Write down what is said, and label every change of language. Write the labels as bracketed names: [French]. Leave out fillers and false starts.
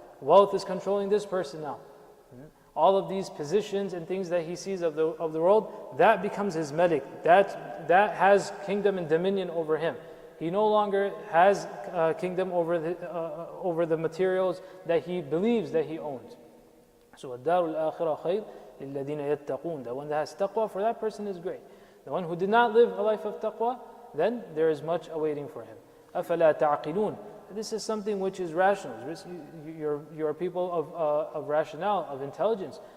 [English] Wealth is controlling this person now. All of these positions and things that he sees of the world, that becomes his malik. That has kingdom and dominion over him. He no longer has kingdom over the materials that he believes that he owns. [Arabic] So الدار الآخرة خير للذين يتقون. [English] The one that has taqwa, for that person is great. The one who did not live a life of taqwa, then there is much awaiting for him. [Arabic] أفلا تعقلون. [English] This is something which is rational. You're people of rationale, of intelligence.